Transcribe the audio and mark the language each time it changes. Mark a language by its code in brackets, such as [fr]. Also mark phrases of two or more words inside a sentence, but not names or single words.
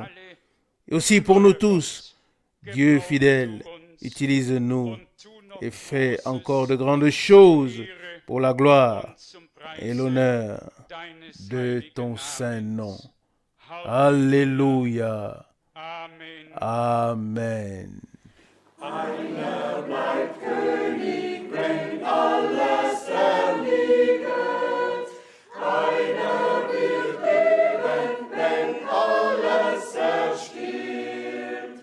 [fr] Et aussi pour nous tous, Dieu fidèle, utilise-nous et fais encore de grandes choses pour la gloire et l'honneur de ton saint nom. Alléluia. Amen. [de] Einer bleibt König, wenn alles erliegt. Einer wird leben, wenn alles erstirbt.